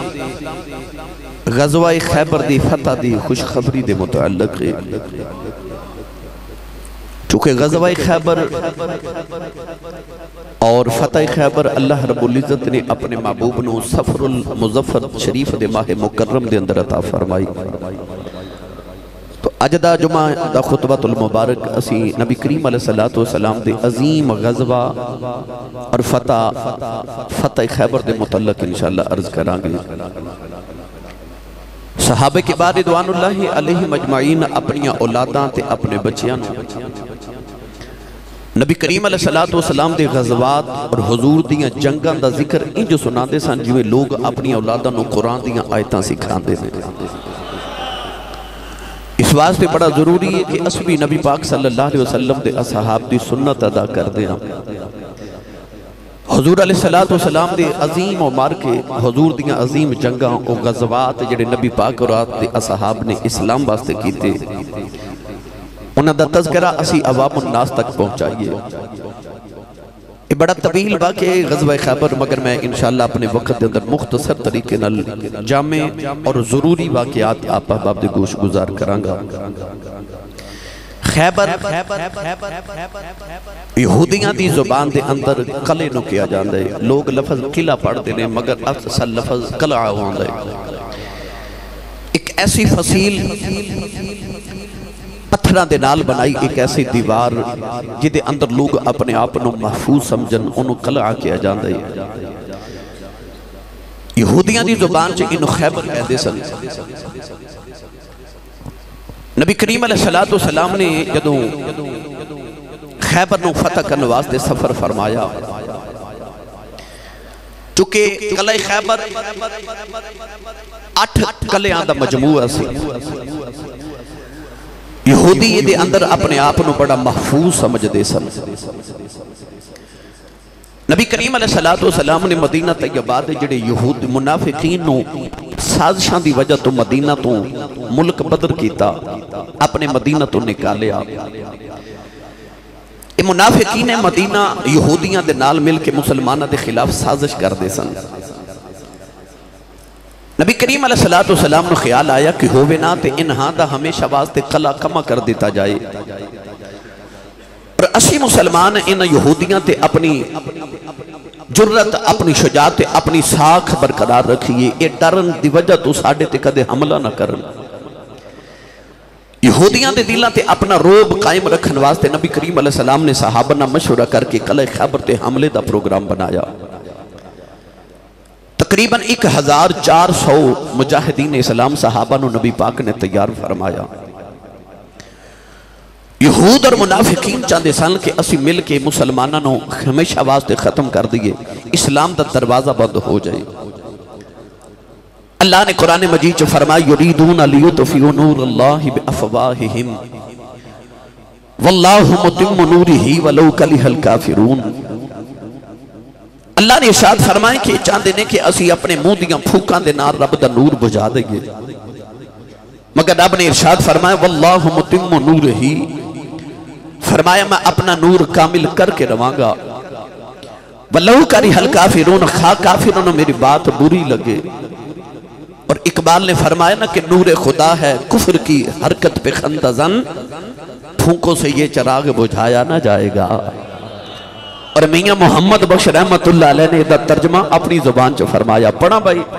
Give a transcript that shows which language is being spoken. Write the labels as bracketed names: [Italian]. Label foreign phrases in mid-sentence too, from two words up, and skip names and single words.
[Punjabi] غزوہ خیبر دی فتح دی خوشخبری دے متعلق ہے چونکہ غزوہ خیبر اور فتح خیبر اللہ رب العزت نے اپنے محبوب نو سفر المظفر شریف دے ماہ مکرم دے اندر عطا فرمائی تو اج دا جمعہ دا خطبہ المبارک اسی نبی کریم علیہ السلام دے عظیم غزوہ اور فتح خیبر دے متعلق انشاءاللہ عرض کران گے صحابہ کے بعد [Arabic] رضوان اللہ علیہ مجمعین [Punjabi] اپنی اولاداں تے اپنے بچیاں نبی کریم علیہ السلام دے غزوات اور حضور دیاں جنگاں دا ذکر ان جو سنا دے سن جو لوگ اپنی اولاداں نو قرآن دیاں آیتاں سکھان دے دے اس واسطے بڑا ضروری ہے کہ اس بھی نبی پاک [Arabic] صلی اللہ علیہ وسلم [Punjabi] دے اصحاب دی سنت ادا کر دیں حضور علیہ السلام دے عظیم مارکے، حضور دیاں عظیم جنگاں و غزوات جڑے نبی پاک اور دے اصحاب نے اسلام واسطے کیتے، انہاں دا تذکرہ اسی عوام الناس تک پہنچائیے۔ یہ بڑا طویل واقعہ غزوہ خیبر، مگر میں انشاءاللہ اپنے وقت دے اندر مختصر طریقے نال جامع اور ضروری واقعات آپ احباب دے گوش گزار کرانگا۔ خیبر یہودیاں دی زبان دے اندر قلعے نو کیا جاندے، لوگ لفظ قلعہ پڑھتے ہیں مگر اصل لفظ قلعہ ہوندے۔ ایک ایسی فصیل پتھراں دے نال بنائی ایک ایسی دیوار جدے اندر لوگ اپنے آپ نو محفوظ سمجھن، انہوں قلعہ کیا جاندے۔ یہودیاں دی زبان چے انہوں خیبر کہتے سن۔ نبی کریم علیہ السلام نے جدوں خیبر نو فتح کرنے واسطے سفر فرمایا، چونکہ قلعہ خیبر 8 قلعیاں دا مجموعہ سی، یہودی یہ دے اندر اپنے آپ نو بڑا محفوظ سمجھ دے سن۔ نبی کریم علیہ السلام نے مدینہ طیبہ دے جڑے یہود منافقین نو سازشاں دی وجہ تو مدینہ تو ملک بدر کیتا، اپنے مدینہ تو نکالیا۔ یہ منافقین مدینہ یہودیاں دے نال مل کے مسلمانہ دے خلاف سازش کر دے سن۔ نبی کریم علیہ السلام نے خیال آیا کہ ہووے نا تے انہاں دا ہمیشہ واسطے قلعہ کما کر دیتا جائے، اور اسی مسلمان ان یہودیاں تے اپنی جرت، اپنی شجاعت، اپنی ساکھ برقرار رکھیے، اے ڈرن دی وجہ تو ساڑھے تے کدے حملہ نہ کرن۔ یہودیاں دے دلہ تے اپنا روب قائم رکھن واسطے نبی کریم علیہ السلام نے صحابہ نہ مشورہ کر کے قلعہ خیبر تے حملے دا پروگرام بنایا۔ تقریباً 1400 مجاہدین اسلام صحابہ نو نبی پاک نے تیار فرمایا۔ یہود اور منافقین چاندے سن کہ اسی مل کے مسلمانہ نو ہمیشہ واسطے ختم کر دیئے، اسلام دا دروازہ بند ہو جائے۔ اللہ نے قرآن مجید جو فرمایا [Arabic] یریدون لیطفئوا نور اللہ بافواہہم واللہ متم نورہ ولو کرہ الکافرون۔ [Punjabi] اللہ نے ارشاد فرمائے کہ چاندے نے کہ اسی اپنے منہ دیاں پھوکاں دے نال رب دا نور بجھا دیں گے، مگر رب نے ارشاد فرمایا [Arabic] واللہ متم نورہ، [Punjabi] فرمایا میں اپنا نور کامل کر کے رواں گا، [Arabic] وَلَوْ كَرِهَ الْكَافِرُونَ [Punjabi] خواہ کافرون میری بات بری لگے۔ اور اقبال نے فرمایا نا کہ [Urdu] نور خدا ہے کفر کی حرکت پہ خندزن، پھونکوں سے یہ چراغ بجھایا نہ جائے گا۔ [Punjabi] اور میاں محمد بخش رحمت اللہ علیہ نے دا ترجمہ اپنی زبان چو فرمایا، پڑھا بھائی۔